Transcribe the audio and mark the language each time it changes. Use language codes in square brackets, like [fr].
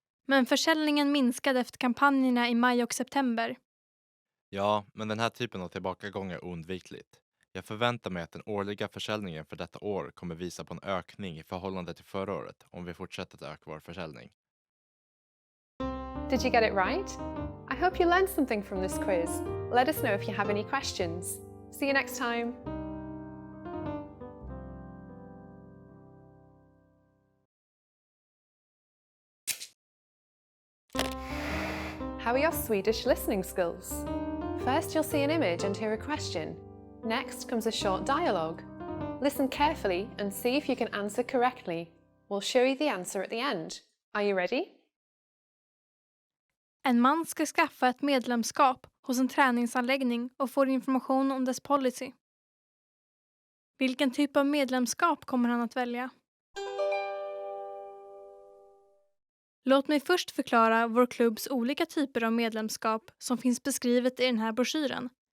[sv] Men försäljningen minskade efter kampanjerna i maj och september. Ja, men den här typen av tillbakagång är oundvikligt. Jag förväntar mig att den årliga försäljningen för detta år kommer visa på en ökning i förhållande till förra året om vi fortsätter att öka vår försäljning. [en] Did you get it right? I hope you learned something from this quiz. Let us know if you have any questions. See you next time. How are your Swedish listening skills? First, you'll see an image and hear a question. Next comes a short dialogue. Listen carefully and see if you can answer correctly. We'll show you the answer at the end. Are you ready? [sv] En man ska skaffa ett medlemskap hos en träningsanläggning och får information om dess policy. Vilken typ av medlemskap kommer han att välja? Låt mig först förklara vår klubbs olika typer av medlemskap som finns beskrivet i den här broschyren.